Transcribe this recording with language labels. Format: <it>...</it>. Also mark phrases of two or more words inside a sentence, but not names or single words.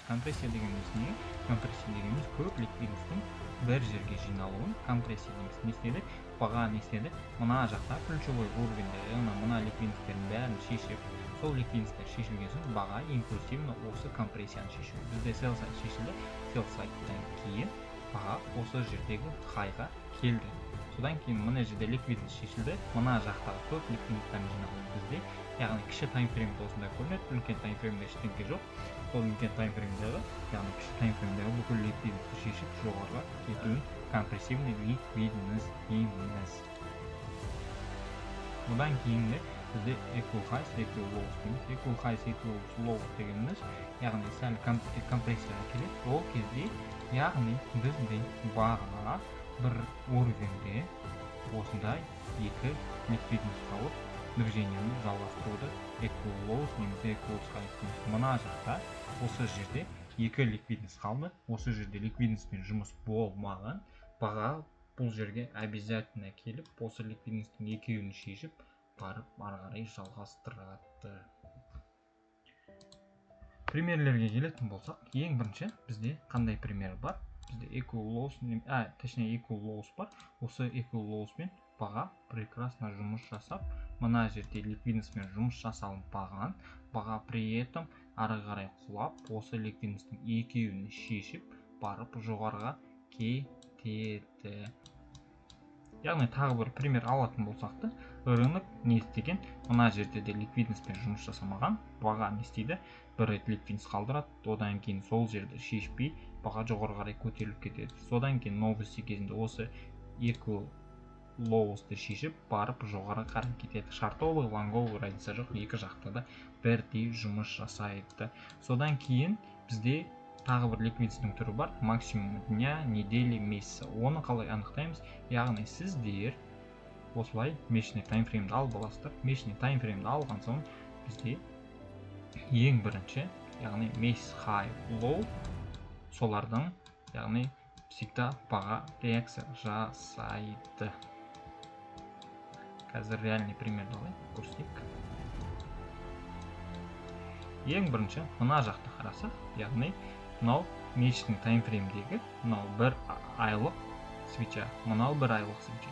<kk>Компрессия дегеніміз не? Компрессия дегеніміз көп ликвидностьтің бір жерге жиналуын. Компрессия дегеніміз не істеді? Баға не істеді? Мына жақта</kk> <ru>ключевой уровеньде,</ru> <kk>яғни мына ликвидностьтердің бәрін шешіп, сол ликвидностьтер шешілген соң баға импульсивно осы компрессияны шешеді. Бізде</kk> <en>sell side</en> <kk>шешілді,</kk> <en>sell side'тан</en> <kk>кейін баға осы жердегі хайға келді. Содан кейін мына жерде ликвидность шешілді, мына жақтағы көп ликвидностьтан жиналды бізде. Яғни кіші таймфреймде осындай көрінеді, үлкен таймфреймде ештеңе жоқ. Сол үлкен таймфреймдегі, яғни кіші таймфреймдегі бүкіл ликвидностьті шешіп жоғарыға кетуін</kk> <ru>компрессивный ликвидность</ru> <kk>дейміз. Одан кейін бізде</kk> <en>equal highs, equal lows</en> <kk>дейміз.</kk> <en>Equal highs, equal lows</en> <kk>дегеніміз, яғни сәл компрессияға келеді. Ол кезде, яғни бізде баға бір уровеньде осындай екі ликвидность қалып, движениені жалғастыруды</kk> <en>equal lows</en> <kk>немесе</kk> <en>equals high.</en> <kk>Мына жақта осы жерде екі ликвидность қалды. Осы жерде ликвидностьпен жұмыс болмаған. Баға бұл жерге обязательно келіп, осы ликвидностьтің екеуін шешіп, барып ары қарай жалғастырады. Примерлерге келетін болсақ, ең бірінші бізде қандай пример бар? Бізде</kk> <en>equal lows,</en> <kk>точнее</kk> <en>equal lows</en> <kk>бар. Осы</kk> <en>equal lowsмен</en> <kk>баға прекрасно жұмыс жасап, мына жерде ликвидностьпен жұмыс жасалынбаған, баға</kk> <ru>при этом</ru> <kk>ары қарай құлап, осы ликвидностьтің екеуін шешіп, барып жоғарыға кетеді. Яғни тағы бір пример алатын болсақ та, рынок не істеген? Мына жерде де ликвидностьпен жұмыс жасамаған, баға не істейді? Бір рет ликвидность қалдырады, одан кейін сол жерді шешпей, баға жоғары қарай көтеріліп кетеді. Содан кейін новости кезінде осы</kk> <en>equal lows'ты</en> <kk>шешіп, барып жоғары қарай кетеді.</kk> <ru>Шартовый, лонговый</ru> <kk>разница жоқ, екі жақта да бірдей жұмыс жасайды. Содан кейін бізде тағы бір ликвидностьтің түрі бар,</kk> <ru>максимум дня, недели, месяца.</ru> <kk>Оны қалай анықтаймыз? Яғни сіздер осылай</kk> <ru>месячный таймфреймді</ru> <kk>алып аласыздар.</kk> <ru>Месячный таймфреймді</ru> <kk>алған соң бізде ең бірінші, яғни месяц</kk> <en>high, low,</en> <kk>солардың, яғни всегда баға реакция жасайды. Қазір</kk> <ru>реальный примерді</ru> <kk>алайық, көрсетейік. Ең бірінші, мына жақты қарасақ, яғни мынау</kk> <ru>месячный таймфреймдегі</ru> <kk>мынау бір айлық свеча, мынау бір айлық свеча.</kk>